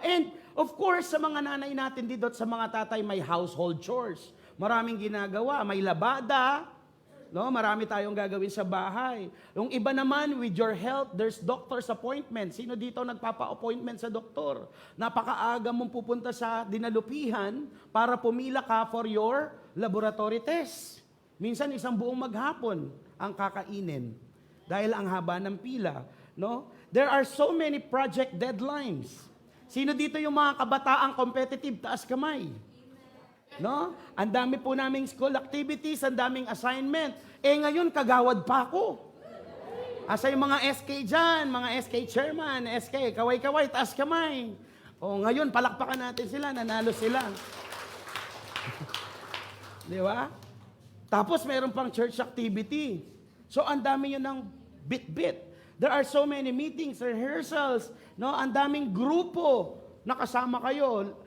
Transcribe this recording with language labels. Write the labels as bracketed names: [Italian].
[English] And of course, [Filipino] sa mga nanay natin dito at sa mga tatay, may [English] household chores. [Filipino] Maraming ginagawa. May labada. No, marami tayong gagawin sa bahay. Yung iba naman, [English] with your health, there's doctor's appointment. [Filipino] Sino dito nagpapa-appointment sa doktor? Napakaaga mong pupunta sa dinalupihan para pumila ka [English] for your laboratory test. [Filipino] Minsan, isang buong maghapon ang kakainin. Dahil ang haba ng pila. No? [English] There are so many project deadlines. [Filipino] Sino dito yung mga kabataang competitive? Taas kamay. No? Ang dami po naming school activities, ang daming assignment. Ngayon, kagawad pa ako. Asa yung mga SK dyan, mga SK chairman, SK, kaway-kaway, taas kamay. Ngayon, palakpakan natin sila, nanalo sila. Di ba? Tapos, meron pang church activity. So, ang dami yun ng bit-bit. [English] There are so many meetings, rehearsals, no? [Filipino] Ang daming grupo na kasama kayo.